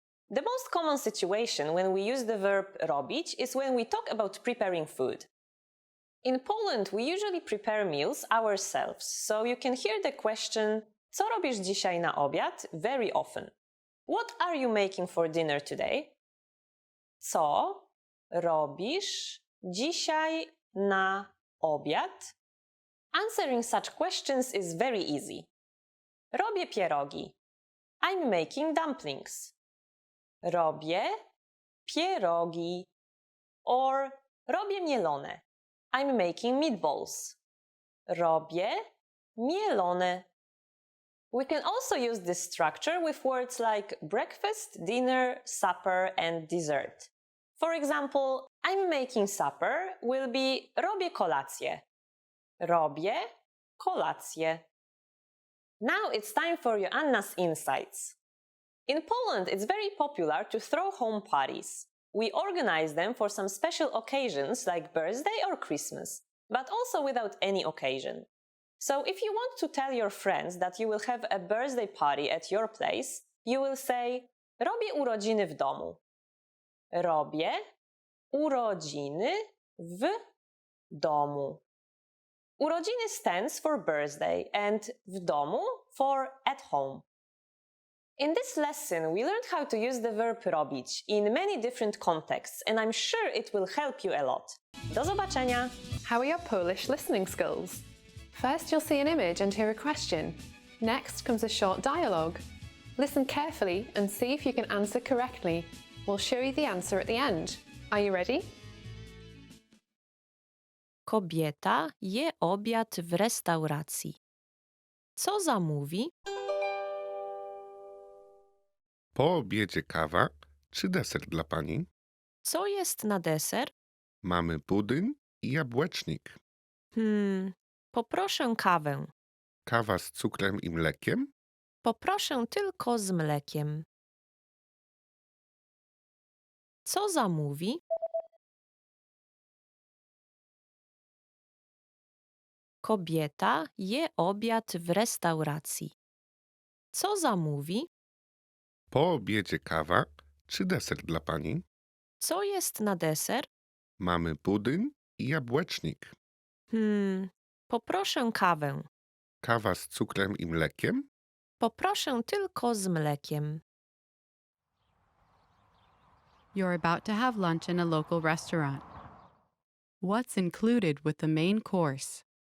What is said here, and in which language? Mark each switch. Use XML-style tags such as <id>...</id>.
<en>The most common situation when we use the verb robić is when we talk about preparing food. In Poland, we usually prepare meals ourselves, so you can hear the question,</en> <pl>co robisz dzisiaj na obiad?</pl> <en>Very often. What are you making for dinner today?</en> <pl>Co robisz dzisiaj na obiad?</pl> <en>Answering such questions is very easy.</en> <pl>Robię pierogi.</pl> <en>I'm making dumplings.</en> <pl>Robię pierogi. Or robię mielone.</pl> <en>I'm making meatballs.</en> <pl>Robię mielone.</pl> <en>We can also use this structure with words like breakfast, dinner, supper, and dessert. For example, I'm making supper will be</en> <pl>robię kolację. Robię kolację.</pl> <en>Now it's time for Joanna's insights. In Poland, it's very popular to throw home parties. We organize them for some special occasions like birthday or Christmas, but also without any occasion. So if you want to tell your friends that you will have a birthday party at your place, you will say</en> <pl>robię urodziny w domu. Robię urodziny w domu.</pl> <en>Urodziny stands for birthday and w domu for at home. In this lesson, we learned how to use the verb robić in many different contexts, and I'm sure it will help you a lot.</en> <pl>Do zobaczenia!</pl> <en>How are your Polish listening skills? First, you'll see an image and hear a question. Next comes a short dialogue. Listen carefully and see if you can answer correctly. We'll show you the answer at the end. Are you ready?</en> <pl>Kobieta je obiad w restauracji. Co zamówi? Po obiedzie kawa czy deser dla pani? Co jest na deser? Mamy budyń i jabłecznik. Poproszę kawę. Kawa z cukrem i mlekiem? Poproszę tylko z mlekiem. Co zamówi? Kobieta je obiad w restauracji. Co zamówi? Po obiedzie kawa czy deser dla pani? Co jest na deser? Mamy budyń i jabłecznik. Poproszę kawę. Kawa z cukrem i mlekiem? Poproszę tylko z mlekiem.</pl> <en>You're about to have lunch in a local restaurant. What's included with the main course?</en>